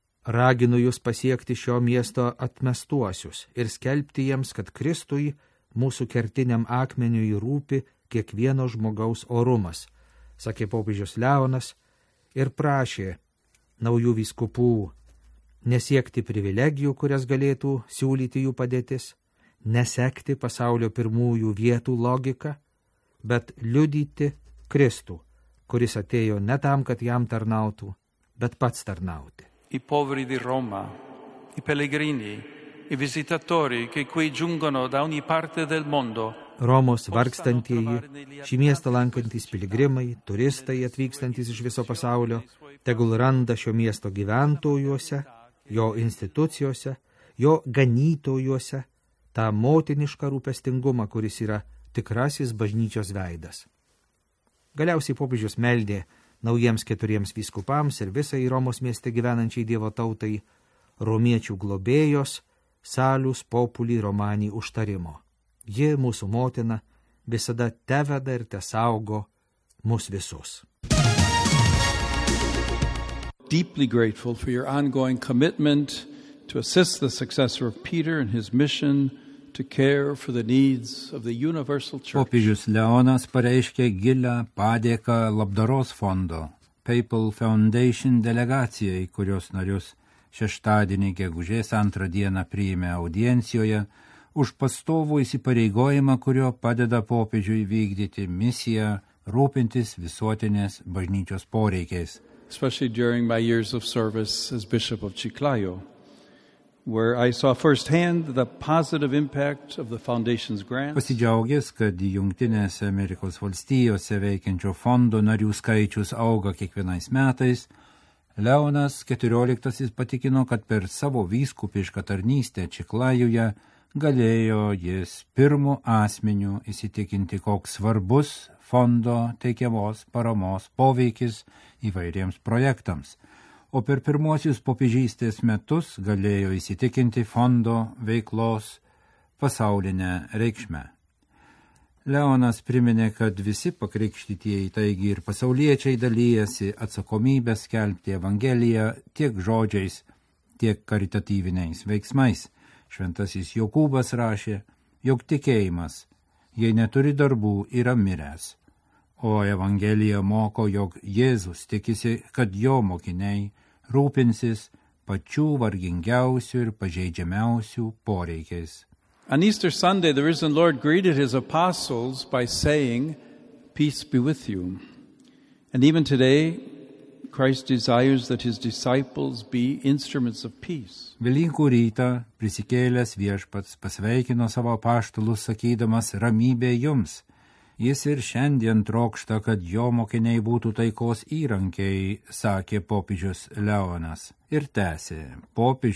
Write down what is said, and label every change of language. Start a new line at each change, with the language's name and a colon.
Lithuanian: Raginu jūs pasiekti šio miesto atmestuosius ir skelbti jiems, kad Kristui mūsų kertiniam akmeniui rūpi kiekvieno žmogaus orumas, sakė popiežius Leonas ir prašė naujų vyskupų nesiekti privilegijų, kurias galėtų siūlyti jų padėtis, nesekti pasaulio pirmųjų vietų logiką, bet liudyti Kristų, kuris atėjo ne tam, kad jam tarnautų, bet pats tarnauti.
Italian: I poveri di Roma, i pellegrini, i visitatori che qui giungono da ogni parte del mondo.
Lithuanian: Romos vargstantieji, šį miestą lankantys piligrimai, turistai atvykstantys iš viso pasaulio, tegul randa šio miesto gyventojuose, jo institucijose, jo ganytojuose tą motinišką rūpestingumą, kuris yra tikrasis bažnyčios veidas. Galiausiai popiežius meldė naujiems keturiems vyskupams ir visai Romos mieste gyvenančiai Dievo tautai romiečių globėjos Salius Populi Romani užtarimo. Ji, mūsų motina, visada teveda ir tesaugo mus visus.
English: Deeply grateful for your ongoing commitment to assist the successor of Peter in his mission to care for the needs of the universal church.
Lithuanian: Popiežius Leonas pareiškė gilią padėką labdaros fondo Papal Foundation delegacijai, kurios narius šeštadienį gegužės antrą dieną priėmė audiencijoje už pastovų įsipareigojimą, kurio padeda popiežiui vykdyti misiją rūpintis visuotinės bažnyčios poreikiais.
English: Especially during my years of service as Bishop of Chiclayo, where I saw firsthand the positive impact of the foundation's grants.
Lithuanian: Pasidžiaugęs, kad Jungtinėse Amerikos valstijose veikiančio fondo narių skaičius auga kiekvienais metais, Leonas 14-asis patikino, kad per savo vyskupišką tarnystę Čiklajuje galėjo jis pirmu asmeniu įsitikinti, koks svarbus fondo teikiamos paramos poveikis įvairiems projektams. O per pirmuosius popiežystės metus galėjo įsitikinti fondo veiklos pasaulinę reikšmę. Leonas priminė, kad visi pakrikštytieji, taigi ir pasauliečiai, dalyjasi atsakomybę skelbti evangeliją tiek žodžiais, tiek karitatyviniais veiksmais. Šventasis Jokūbas rašė, jog tikėjimas, jei neturi darbų, yra miręs. O evangelija moko, jog Jėzus tikisi, kad jo mokiniai rūpinsis pačių vargingiausių ir pažeidžiamiausių poreikiais.
English: On Easter Sunday, the risen Lord greeted his apostles by saying, "Peace be with you." And even today, Christ desires that his disciples be instruments of peace.
Lithuanian: Velykų rytą prisikėlęs viešpats pasveikino savo apaštalus, sakydamas, ramybė jums. Jis ir šiandien trokšta, kad jo mokiniai būtų taikos įrankiai, sakė popiežius Leonas. Ir tęsė, popiežius.